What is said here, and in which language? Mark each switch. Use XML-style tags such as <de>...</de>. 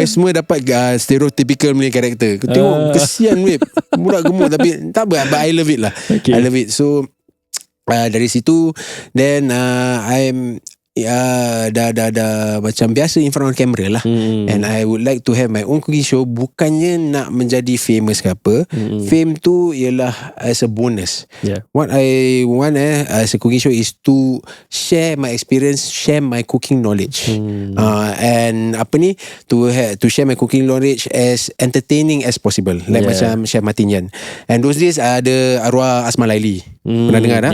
<ms>I semua dapat stereotypical punya karakter. Kau tengok kesian babe, budak gemuk tapi tak apa,</ms> <en>but I love it lah. Okay. I love it. So dari situ then I'm</en> <ms>dah macam biasa</ms> <en>in front of camera lah. And I would like to have my own cooking show.</en> <ms>Bukannya nak menjadi famous ke apa.</ms> <en>Fame</en> <ms>tu ialah</ms> <en>as a bonus. What I want as a cooking show is to share my experience, share my cooking knowledge. And to share my cooking knowledge as entertaining as possible.</en> <ms>Like macam Chef Martin Yan.</ms> <en>And those days</en> <ms>ada arwah Asma Laili. Pernah dengar tak?</ms>